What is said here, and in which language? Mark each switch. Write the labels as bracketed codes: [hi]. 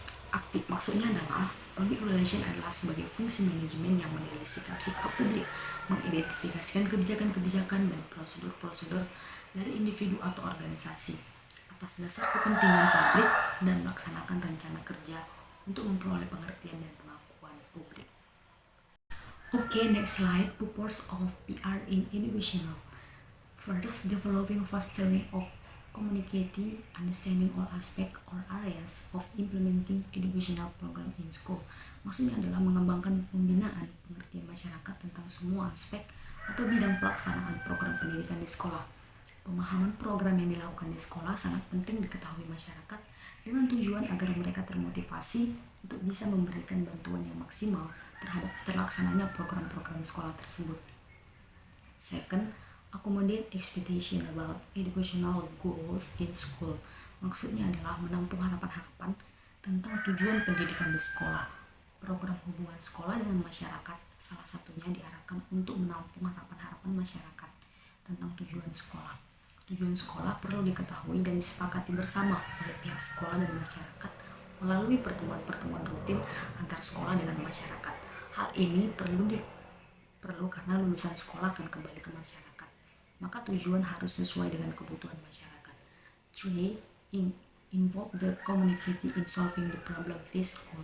[id] Aktif maksudnya adalah public relation adalah sebagai fungsi manajemen yang menilai sikap-sikap publik, mengidentifikasikan kebijakan-kebijakan dan prosedur-prosedur dari individu atau organisasi atas dasar kepentingan publik dan melaksanakan rencana kerja untuk memperoleh pengertian dan pengakuan publik. [en] Okay, next slide. Purpose of PR in educational. First, developing, fostering of communicating, understanding all aspects or areas of implementing educational program in school. [id] Maksudnya adalah mengembangkan pembinaan pengertian masyarakat tentang semua aspek atau bidang pelaksanaan program pendidikan di sekolah. Pemahaman program yang dilakukan di sekolah sangat penting diketahui masyarakat dengan tujuan agar mereka termotivasi untuk bisa memberikan bantuan yang maksimal terhadap terlaksananya program-program sekolah tersebut. [en] Second, accommodate expectation about educational goals in school. [id] Maksudnya adalah menampung harapan-harapan tentang tujuan pendidikan di sekolah. Program hubungan sekolah dengan masyarakat salah satunya diarahkan untuk menampung harapan-harapan masyarakat tentang tujuan sekolah. Tujuan sekolah perlu diketahui dan disepakati bersama oleh pihak sekolah dan masyarakat melalui pertemuan-pertemuan rutin antar sekolah dengan masyarakat. Hal ini perlu karena lulusan sekolah akan kembali ke masyarakat. Maka tujuan harus sesuai dengan kebutuhan masyarakat. [en] 3. Involve the community in solving the problem faced school.